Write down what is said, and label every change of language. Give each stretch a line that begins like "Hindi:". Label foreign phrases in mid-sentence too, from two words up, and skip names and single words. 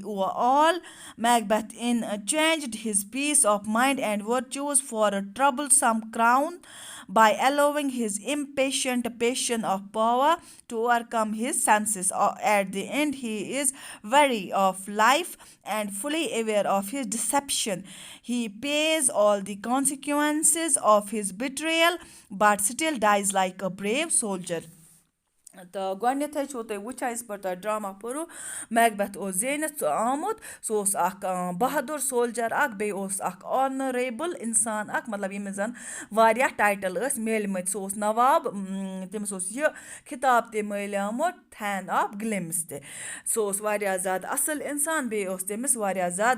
English: Overall, Macbeth changed his peace of mind and virtues for a troublesome crown by allowing his impatient passion of power to overcome his senses. At the end, he is wary of life and fully aware of his deception. He pays all the consequences of his betrayal but still dies like a brave soldier.
Kashmiri: تہٕ گۄڈنٮ۪تھٕے چھُو تُہۍ وٕچھان یِژ پٲٹھۍ تۄہہِ ڈرٛاما پوٚرُو میکبیتھ اوس زیٖنِتھ آمُت سُہ اوس اَکھ بہادُر سولجَر اَکھ بیٚیہِ اوس اَکھ آنریبٕل اِنسان اَکھ مطلب ییٚمِس زَن واریاہ ٹایٹَل ٲسۍ میلۍمٕتۍ سُہ اوس نواب تٔمِس اوس یہِ خطاب تہِ مٲلیومُت تھین آف گلِمٕز تہِ سُہ اوس واریاہ زیادٕ اَصٕل اِنسان بیٚیہِ اوس تٔمِس واریاہ زیادٕ